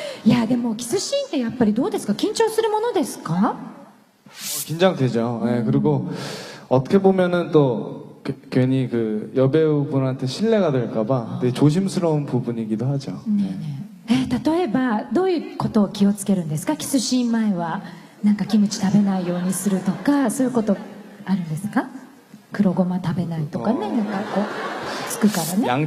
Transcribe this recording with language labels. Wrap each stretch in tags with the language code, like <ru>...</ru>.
<ja>いやでもキスシーンってやっぱりどうですか？緊張するものですか？</ja> <ko>긴장되죠. 예, 그리고 어떻게 보면은 또 괜히 그 여배우분한테 신뢰가 될까봐 되게 조심스러운 부분이기도 하죠.</ko> <ja>ねえねえ例えばどういうことを気をつけるんですか？キスシーン前はなんかキムチ食べないようにするとかそういうことあるんですか？黒ごま食べないとかね、なんかこうつくからね。</ja>